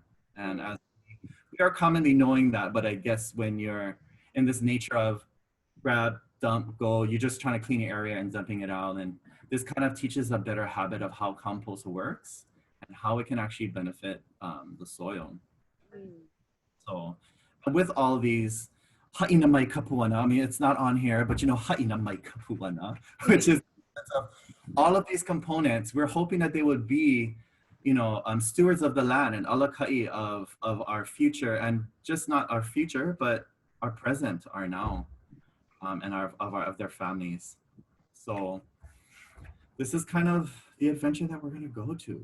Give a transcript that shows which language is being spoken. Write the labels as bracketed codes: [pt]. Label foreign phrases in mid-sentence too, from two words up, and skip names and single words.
[en] And as we are commonly knowing that, but I guess when you're in this nature of grab, dump, go, you're just trying to clean your area and dumping it out. And this kind of teaches a better habit of how compost works and how it can actually benefit the soil. So with all these, [haw] ha'ina mai kapuana, [en] I mean, it's not on here, but you know, [haw] ha'ina mai kapuana, [en] which is all of these components, we're hoping that they would be, you know, stewards of the land and alaka'i of our future, and just not our future, but our present, our now, and of their families. So this is kind of the adventure that we're going to go to.